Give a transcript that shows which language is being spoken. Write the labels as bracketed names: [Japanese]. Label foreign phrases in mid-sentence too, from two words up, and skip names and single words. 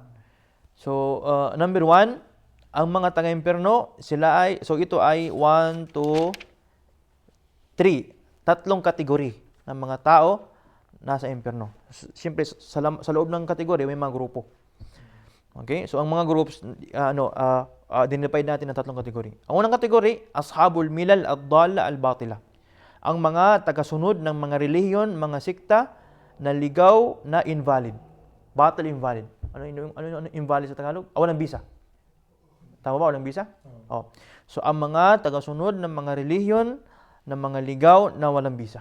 [Filipino] So, number 1, ang mga taga-impyerno, ito ay 1, 2, 3. Tatlong kategori ng mga tao nasa impyerno. Siyempre, sa loob ng kategori, may mga grupo. Okay? So, ang mga groups, dinivide natin ng tatlong kategori. Ang unang kategori, [Arabic] أصحاب الملل الضالة الباطلة. [Filipino] Ang mga tagasunod ng mga relihiyon, mga sikta na ligaw na invalid. Batil invalid. Ano invalid sa Tagalog? Walang bisa. Tama ba? Walang bisa? Oh. So, ang mga tagasunod ng mga relihiyon ng mga ligaw na walang bisa.